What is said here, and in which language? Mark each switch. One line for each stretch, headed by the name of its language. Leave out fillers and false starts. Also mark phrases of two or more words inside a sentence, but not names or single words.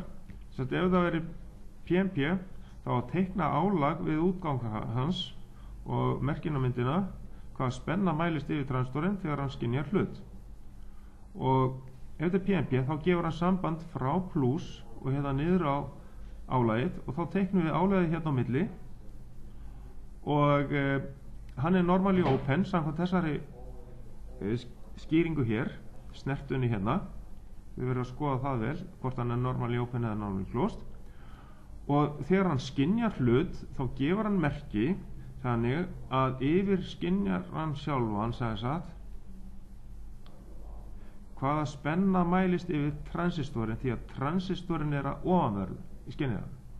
Icelandic: Ef það veri PNP, þá að teikna álag við útgang hans og merkinamyndina hvað spenna mælist yfir transistorinn þegar hann skynjar hlut. Og ef þetta er PNP, þá gefur hann samband frá pluss og hérna niður á álagið, og þá teiknum við álagið hérna á milli, og hann er
English: normally open
Icelandic: samkvæmt þessari skýringu hér, snertunni hérna, þið verður að skoða það vel hvort hann er
English: normally open
Icelandic: eða
English: normally closed,
Icelandic: og þegar hann skynjar hlut þá gefur hann merki þannig að yfir skynjar hann sjálfan hvaða spenna mælist yfir transistorin, því að transistorin er að ofanverðu í skynjaranum.